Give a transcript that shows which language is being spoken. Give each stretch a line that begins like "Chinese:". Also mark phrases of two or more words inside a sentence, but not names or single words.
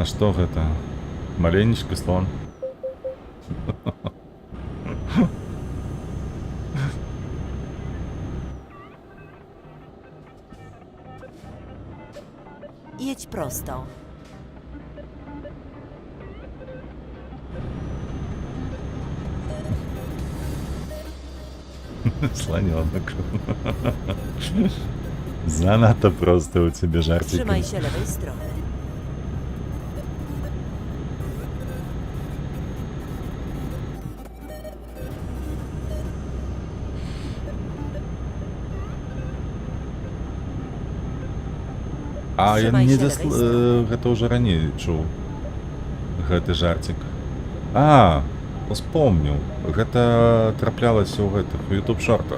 Russian: Что это? Маленечко слон.
Polish: Jedź prosto.
Russian: Слоненок.
Ukrainian: Занадто просто у тебя жартики.
Polish: Trzymaj się lewej strony.
Belarusian: А я
Polish: Trzymaj
Belarusian: не
Polish: się lewej strony.
Belarusian: гэта ўжо раней чуў. Гэты жартик. А, успомніў. Гэта траплялася ў гэтых YouTube шортах.